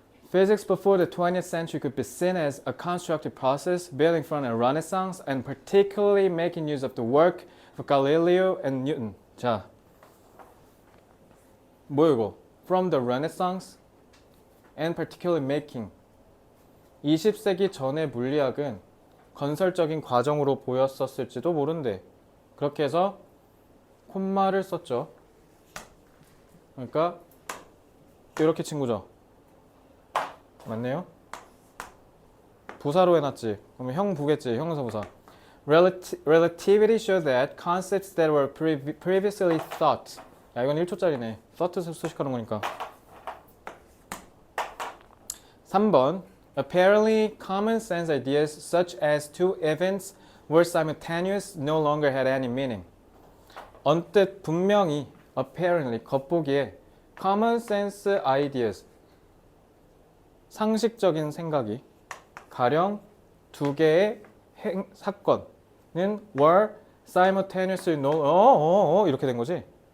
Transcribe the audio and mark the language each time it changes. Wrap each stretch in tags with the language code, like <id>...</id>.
<en>Physics before the 20th century could be seen as a constructive process building from a Renaissance and particularly making use of the work of Galileo and Newton.</en> <ko>자, 뭐야 이거?</ko> <en>From the Renaissance and particularly making.</en> <ko>20세기 전의 물리학은 건설적인 과정으로 보였었을지도 모른대. 그렇게 해서 콤마를 썼죠. 그러니까 이렇게 친구죠. 맞네요. 부사로 해놨지. 그러면 형부겠지. 형용사부사.</ko> <en>Relativity showed that concepts that were previously thought.</en> <ko>야, 이건 1초짜리네. thought을 수식하는 거니까. 3번.</ko> <en>Apparently common sense ideas such as two events were simultaneous no longer had any meaning.</en> <ko>언뜻 분명히</ko> <en>apparently</en> <ko>겉보기에</ko> <en>common sense ideas</en> <ko>상식적인 생각이 가령 두 개의 사건은</ko> <en>were simultaneously no</en> <ko>이렇게 된 거지.</ko>